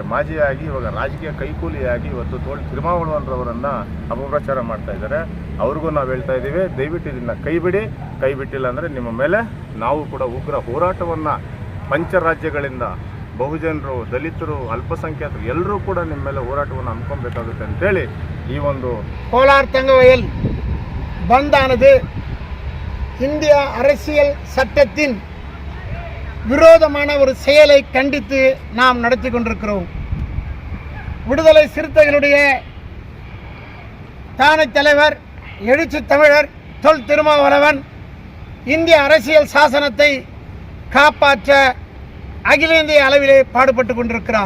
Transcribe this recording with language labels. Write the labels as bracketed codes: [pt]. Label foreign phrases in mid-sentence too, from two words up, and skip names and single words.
[kn] ಮಾಜಿಯಾಗಿ ಇವಾಗ ರಾಜಕೀಯ ಕೈಕೂಲಿಯಾಗಿ ಇವತ್ತು ತೊಲ್ ತಿರುಮಾವಳವನ್ರವರನ್ನು ಅಪಪ್ರಚಾರ ಮಾಡ್ತಾ ಇದ್ದಾರೆ. ಅವ್ರಿಗೂ ನಾವು ಹೇಳ್ತಾ ಇದ್ದೀವಿ, ದಯವಿಟ್ಟು ಇದನ್ನು ಕೈ ಬಿಟ್ಟಿಲ್ಲ ಅಂದರೆ ನಿಮ್ಮ ಮೇಲೆ ನಾವು ಕೂಡ ಉಗ್ರ ಹೋರಾಟವನ್ನು ಪಂಚರಾಜ್ಯಗಳಿಂದ ಬಹುಜನರು, ದಲಿತರು, ಅಲ್ಪಸಂಖ್ಯಾತರು ಎಲ್ಲರೂ ಕೂಡ ನಿಮ್ಮ ಮೇಲೆ ಹೋರಾಟವನ್ನು ಹಮ್ಮಿಕೊಬೇಕಾಗುತ್ತೆ ಅಂತೇಳಿ ಈ ಒಂದು [ta] கோலார் தங்கவயல் பந்தானது இந்திய அரசியல் சட்டத்தின் விரோதமான ஒரு செயலை கண்டித்து நாம் நடத்தி கொண்டிருக்கிறோம். விடுதலை சிறுத்தைகளுடைய தானை தலைவர், எழுச்சி தமிழர் தொல் திருமாவளவன் இந்திய அரசியல் சாசனத்தை காப்பாற்ற அகில இந்திய அளவிலே பாடுபட்டு கொண்டிருக்கிறார்.